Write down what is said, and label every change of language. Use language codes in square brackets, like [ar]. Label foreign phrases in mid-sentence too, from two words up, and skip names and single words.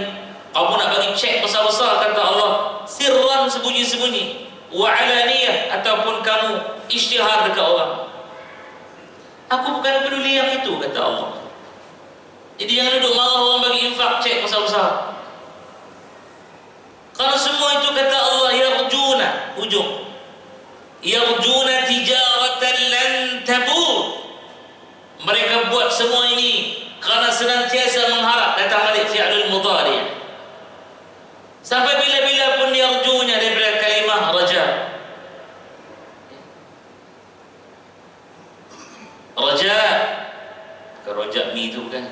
[ms] Kamu nak bagi cek besar-besar, kata Allah, sirran, sembunyi-sembunyi, [ar] wa alaniyah, [ms] ataupun kamu isytihar dekat orang. Aku bukan peduli yang itu, kata Allah. Jadi jangan duduk marah orang bagi infak cek besar-besar. Kalau semua itu, kata Allah, yarjuna, hujung, [ar] yarjuna tijaratan lan tabur. [ms] Mereka buat semua ini kerana senantiasa mengharap, datang balik [ar] fi'lul mudhari'. [ms] Sampai bila-bila pun yarjunya daripada kalimah raja. Raja, bukan rojak mi itu, bukan.